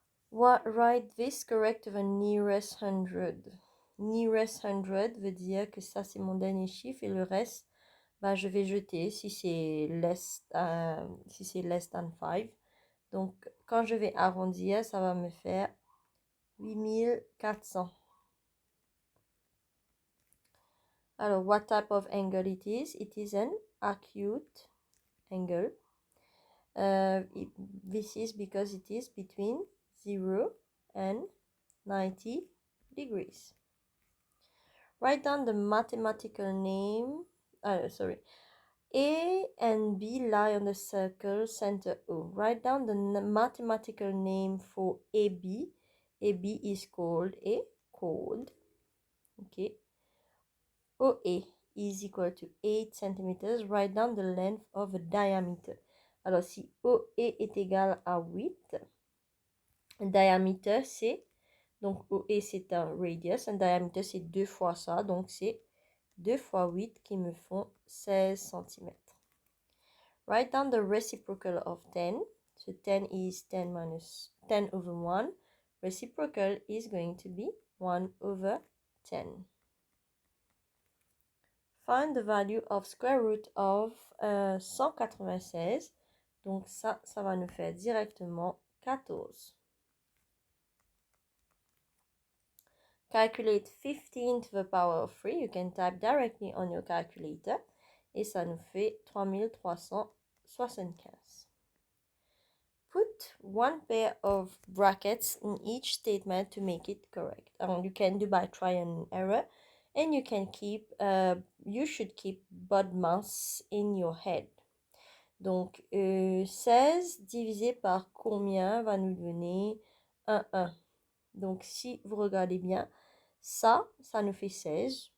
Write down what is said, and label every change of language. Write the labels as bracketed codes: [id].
[en] Write this correct to the nearest hundred. [fr] Nearest hundred veut dire que ça c'est mon dernier chiffre et le reste, bah, je vais jeter si c'est [en] less than 5. [fr] Donc quand je vais arrondir, ça va me faire 8400. [en] Alors, what type of angle it is? It is an acute angle. This is because it is between 0 and 90 degrees. Write down the mathematical name. Sorry. A and B lie on the circle center O. Write down the mathematical name for AB. AB is called a chord. Okay. OA is equal to 8 centimeters. Write down the length of a diameter. [fr] Alors, si OA est égal à 8, diamètre c'est, donc OA c'est un radius, un diamètre c'est 2 fois ça, donc c'est 2 fois 8 qui me font 16 cm. [en] Write down the reciprocal of 10. So 10 is 10 minus 10 over 1. Reciprocal is going to be 1 over 10. Find the value of square root of 196. [fr] Donc ça va nous faire directement 14. [en] Calculate 15 to the power of 3. You can type directly on your calculator. [fr] Et ça nous fait 3375. [en] Put one pair of brackets in each statement to make it correct. You can do by trial and error. And you can keep, you should keep BODMAS in your head. [fr] Donc, 16 divisé par combien va nous donner 1. Donc, si vous regardez bien, ça nous fait 16.